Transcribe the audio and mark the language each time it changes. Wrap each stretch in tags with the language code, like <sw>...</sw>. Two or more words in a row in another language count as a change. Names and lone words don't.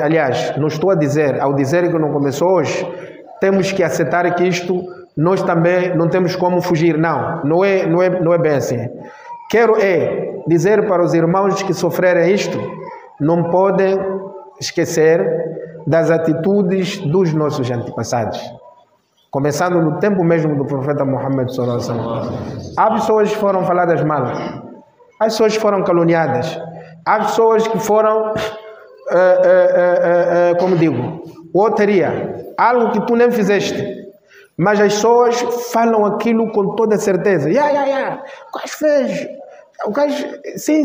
<pt>Aliás, não estou a dizer, ao dizer que não começou hoje, temos que aceitar que isto nós também não temos como fugir. Não é bem assim. Quero dizer para os irmãos que sofrerem isto, não podem esquecer das atitudes dos nossos antepassados. Começando no tempo mesmo do profeta Muhammad</pt> <ar>صلى الله عليه وسلم.</ar> <pt>Há pessoas que foram faladas mal, há pessoas que foram caluniadas, há pessoas que foram como digo, loteria, algo que tu nem fizeste, mas as pessoas falam aquilo com toda certeza. O gajo fez, o gajo, sim.</pt>